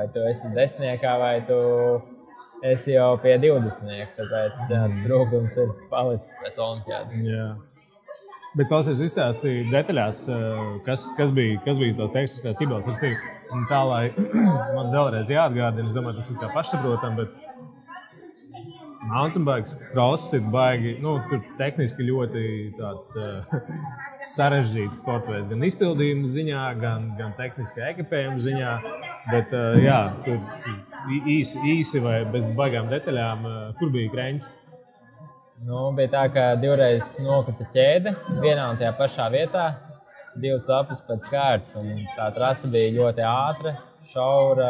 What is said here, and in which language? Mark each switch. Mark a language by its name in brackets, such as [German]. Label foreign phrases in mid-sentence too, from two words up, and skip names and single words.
[Latvian] Tu esi 10. vai tu esi jau pie 20. Tāpēc tas rūgums ir palicis pēc olimpiādas. Jā. Bet klausies izstāstīja detaļās, kas bija tās tehniskās ķibeles. Un tā, lai man vēlreiz jāatgādina, es domāju, tas ir kā pašsaprotam, bet [English] mountain bikes, [Latvian] cross ir baigi, tur tehniski ļoti tāds sarežģīts sporta veids, gan izpildījuma ziņā, gan tehniskā ekipējuma ziņā, bet tur īsi vai bez baigām detaļām, kur bija kreņķis? Bija tā, ka divreiz nokrita ķēde vienā un tajā pašā vietā, 2 aplis pēc kārtas, un tā trasa bija ļoti ātra, šaura.